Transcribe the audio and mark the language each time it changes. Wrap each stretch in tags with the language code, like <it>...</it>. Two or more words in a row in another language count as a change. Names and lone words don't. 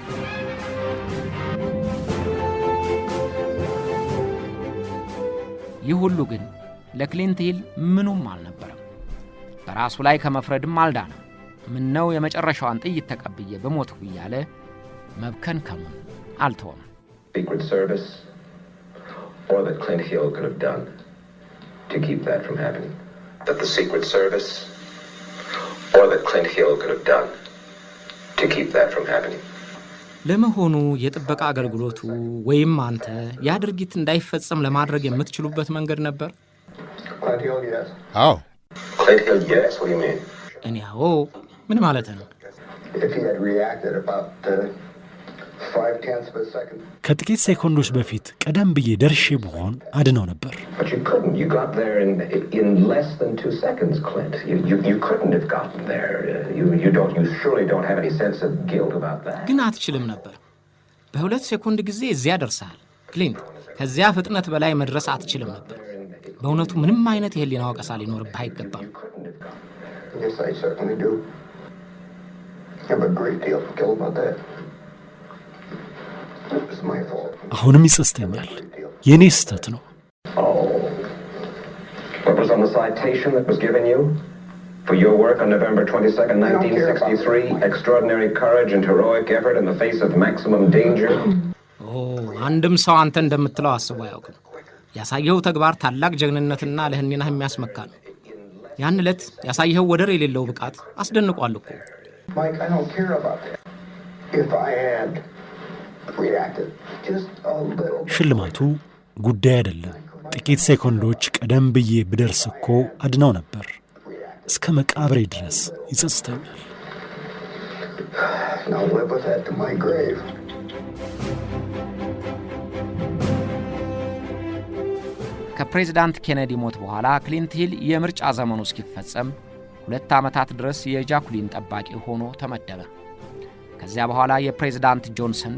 <am>ይህ ሁሉ ግን ለክሊንት ሂል ምኑም አልነበረም። በራሱ ላይ ከመፍረድም አልዳነም። ምነው የመጨረሻዋን ጥይት ተቀብዬ በሞትሁ እያለ መብከንከሙን አልተወም።</am> <en>Secret Service or that Clint Hill could have done to keep that from happening. That the Secret Service or that Clint Hill could have done to keep that from happening.</en> <am>ለመሆኑ የጥበቃ አገልግሎቱ ወይም አንተ ያ ድርጊት እንዳይፈጸም ለማድረግ የምትችሉበት መንገድ ነበር?</am> <en>Clint Hill, yes. Oh. Clint Hill, yes. What do you mean?</en> <am>እኔው ምን ማለት ነው?</am> <en>If he had reacted about 0.5 of a second.</en> <am>ከጥቂት ሴኮንዶች በፊት ቀደም ብዬ ደርሼ ብሆን አድነው ነበር።</am> <en>But you couldn't. You got there in less than 2 seconds, Clint. You couldn't have gotten there. You surely don't have any sense of guilt about that.</en> <am>ግን አትችልም ነበር። በ2 ሴኮንድ ጊዜ እዚያ ደርሰሃል ክሊንት። ከዚያ ፍጥነት በላይ መድረስ አትችልም ነበር። በእውነቱ ምንም አይነት የህሊና ወቀሳ ሊኖርብህ አይገባም።</am> <en>Yes, I certainly do. I have a great deal of guilt about that. It was my fault.</en> <am>አሁንም ይጸጽተኛል። የኔ ስህተት ነው።</am> <en>Oh. What was on the citation that was given you? For your work on November 22nd, 1963, extraordinary courage and heroic effort in the face of maximum danger.</en> <am>አንድም ሰው አንተ እንደምትለው አስቦ አያውቅም። ያሳየው ተግባር ታላቅ ጀግንነትና ለህሊናህ የሚያስመካ ነው። ያን ዕለት ያሳየው ወደር የሌለው ብቃት አስደንቋል እኮ።</am> <en>Mike, I don't care about that. If I had reacted just a little bit.</en> <am>ሽልማቱ ጉዳይ አይደለም። ጥቂት ሴኮንዶች ቀደም ብዬ ብደርስ እኮ አድነው ነበር። እስከ መቃብሬ ድረስ ይጸጽተኛል።</am> <en>And I'll live with that to my grave.</en> <am>ከፕሬዝዳንት ኬነዲ ሞት በኋላ ክሊንት ሂል የምርጫ ዘመኑ እስኪፈጸም 2 ዓመታት ድረስ የጃኩሊን ጠባቂ ሆኖ ተመደበ። ከዚያ በኋላ የፕሬዝዳንት ጆንሰን</am>